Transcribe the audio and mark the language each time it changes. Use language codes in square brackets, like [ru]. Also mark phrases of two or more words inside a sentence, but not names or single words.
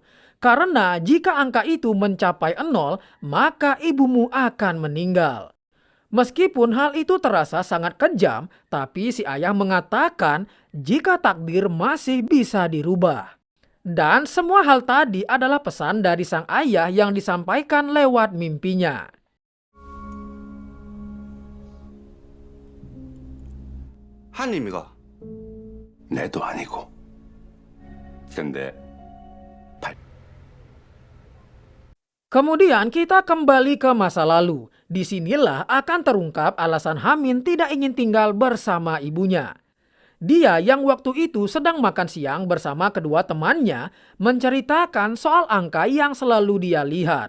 [id] Karena jika angka itu mencapai 0, maka ibumu akan meninggal. Meskipun hal itu terasa sangat kejam, tapi si ayah mengatakan jika takdir masih bisa dirubah. Dan semua hal tadi adalah pesan dari sang ayah yang disampaikan lewat mimpinya. [ko] 하나님이가 내도 아니고. 근데 [id] Kemudian kita kembali ke masa lalu. Disinilah akan terungkap alasan Hamin tidak ingin tinggal bersama ibunya. Dia yang waktu itu sedang makan siang bersama kedua temannya menceritakan soal angka yang selalu dia lihat.